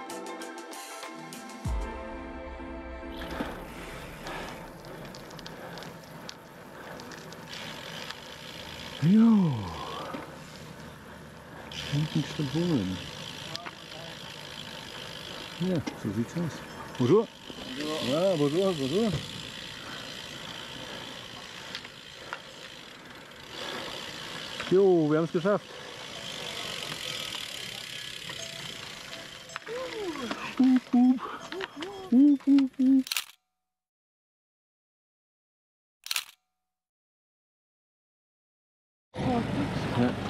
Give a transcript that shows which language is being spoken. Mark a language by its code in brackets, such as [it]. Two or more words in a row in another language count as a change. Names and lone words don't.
[de] Jo. Hinten schon holen. Ja, so sieht's aus. [fr] Bonjour. Ja, bonjour, bonjour. [de] Jo, wir haben es geschafft. Ja.